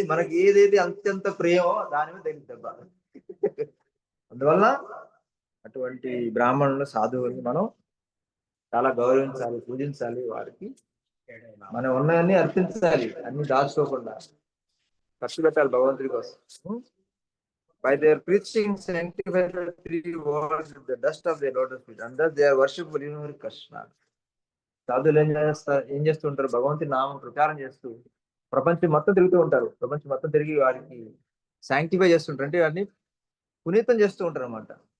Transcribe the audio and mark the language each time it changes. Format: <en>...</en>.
<te>మనకి ఏదైతే అత్యంత ప్రేమో దాని మీద తగిలిద్ది దెబ్బ. అందువల్ల అటువంటి బ్రాహ్మణులు, సాధువుల్ని మనం చాలా గౌరవించాలి, పూజించాలి, వారికి మనం ఉన్నవన్నీ అర్పించాలి, అన్ని దాచుకోకుండా ఖర్చు పెట్టాలి భగవంతుడి కోసం.</te> <en>By their preaching sanctify the three worlds with the dust of their lotus feet, and thus they are worshipable even for Krishna.</en> <te>సాధువులు ఏం చేస్తూ ఉంటారు? భగవంతుని నామం ప్రచారం చేస్తూ ప్రపంచం మొత్తం తిరుగుతూ ఉంటారు. ప్రపంచం మొత్తం తిరిగి వారికి శాంక్టిఫై చేస్తుంటారు, అంటే వారిని పునీతం చేస్తూ ఉంటారు అనమాట.</te>